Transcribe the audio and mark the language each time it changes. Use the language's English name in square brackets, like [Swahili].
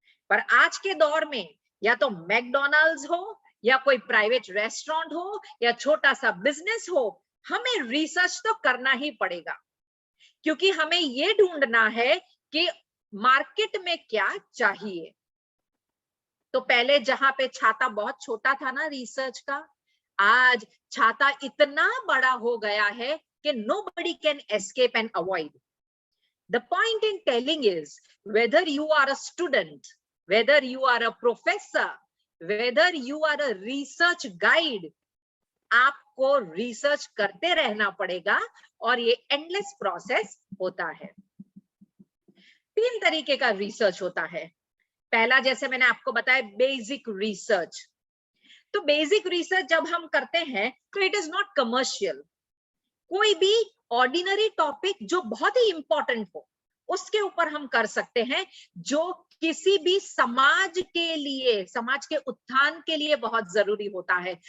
[Hindi] पर आज के दौर में या तो मैकडॉनल्ड्स हो या कोई प्राइवेट रेस्टोरेंट हो या छोटा सा बिजनेस हो, हमें रिसर्च तो करना ही पड़ेगा, क्योंकि हमें ये ढूंढना है कि मार्केट में क्या चाहिए। तो पहले जहां पे छाता बहुत छोटा था ना रिसर्च का, आज छाता इतना बड़ा हो गया है कि [English] nobody can escape and avoid. The point in telling is whether you are a student, whether you are a professor, whether you are a research guide, [Hindi] आपको रिसर्च करते रहना पड़ेगा और ये एंडलेस प्रोसेस होता है। 3 तरीके का रिसर्च होता है। पहला, जैसे मैंने आपको बताया, बेसिक रिसर्च। तो बेसिक रिसर्च जब हम करते हैं तो [English] It is not commercial. [Hindi] कोई भी ऑर्डिनरी टॉपिक जो बहुत ही इंपॉर्टेंट हो उसके ऊपर हम कर सकते हैं, जो किसी भी समाज के लिए, समाज के उत्थान के लिए बहुत जरूरी होता है।